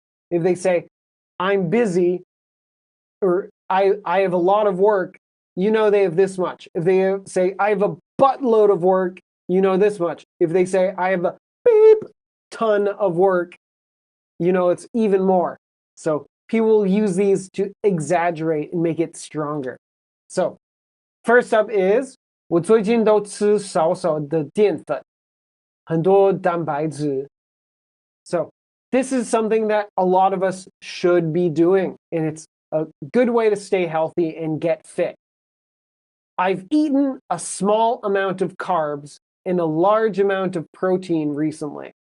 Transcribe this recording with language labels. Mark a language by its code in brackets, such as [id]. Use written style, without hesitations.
[en] If they say, I'm busy, or I have a lot of work, you know they have this much. If they say, I have a buttload of work, you know this much. If they say, I have a beep ton of work, you know it's even more. So people use these to exaggerate and make it stronger. So first up is [zh] 我最近都吃少少的淀粉，很多蛋白质。 [en] So this is something that a lot of us should be doing, and it's a good way to stay healthy and get fit. I've eaten a small amount of carbs and a large amount of protein recently.